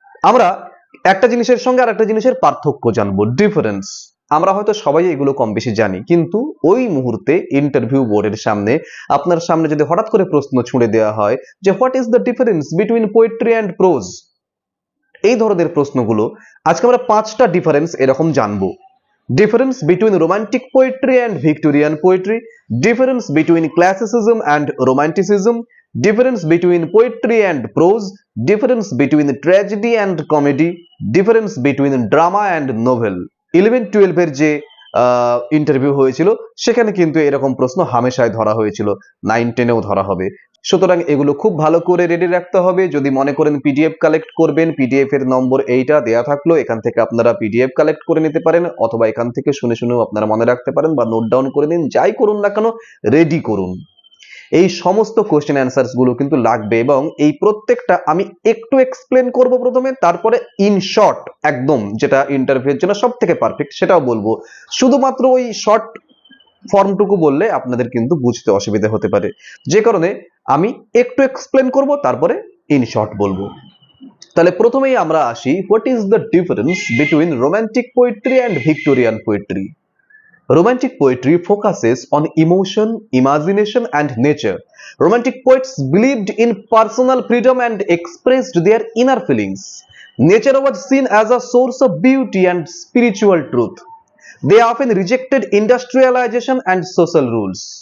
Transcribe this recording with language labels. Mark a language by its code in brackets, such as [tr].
[bn] আমরা একটা জিনিসের সঙ্গে আরেকটা জিনিসের পার্থক্য জানবো, ডিফারেন্স। আমরা হয়তো সবাই এগুলো কম বেশি জানি, কিন্তু ওই মুহূর্তে ইন্টারভিউ বোর্ডের সামনে আপনার সামনে যদি হঠাৎ করে প্রশ্ন ছুঁড়ে দেওয়া হয় যে [en] what is the difference between poetry and prose, [bn] এই ধরনের প্রশ্নগুলো আজকে আমরা 5টা ডিফারেন্স এরকম জানবো। [en] Difference between romantic poetry and Victorian poetry, difference between classicism and romanticism, difference between poetry and prose, difference between tragedy and comedy, difference between drama and novel. [bn] 11-12 এর যে ইন্টারভিউ হয়েছিল সেখানে কিন্তু এরকম প্রশ্ন হামেশাই ধরা হয়েছিল, 9-10 এও ধরা হবে। সুতরাং এগুলো খুব ভালো করে রেডি রাখতে হবে। যদি মনে করেন পিডিএফ কালেক্ট করবেন, পিডিএফ এর নম্বর এইটা দেয়া থাকলো, এখান থেকে আপনারা পিডিএফ কালেক্ট করে নিতে পারেন, অথবা এখান থেকে শুনে শুনেও আপনারা মনে রাখতে পারেন বা নোট ডাউন করে নিন, যাই করুন না কেন রেডি করুন। এই সমস্ত কোশ্চেন অ্যান্সার্স গুলো কিন্তু লাগবে এবং এই প্রত্যেকটা আমি একটু এক্সপ্লেন করব প্রথমে, তারপরে ইন শর্ট একদম যেটা ইন্টারভিউর জন্য সব থেকে পারফেক্ট সেটাও বলবো। শুধুমাত্র ওই শর্ট ফর্মটুকু বললে আপনাদের কিন্তু বুঝতে অসুবিধা হতে পারে, যে কারণে আমি একটু এক্সপ্লেন করব তারপরে ইন শর্ট বলবো। তাহলে প্রথমেই আমরা আসি, [en] What is the difference between romantic poetry and Victorian poetry. Romantic poetry focuses on emotion, imagination, and nature. Romantic poets believed in personal freedom and expressed their inner feelings. Nature was seen as a source of beauty and spiritual truth. They often rejected industrialization and social rules.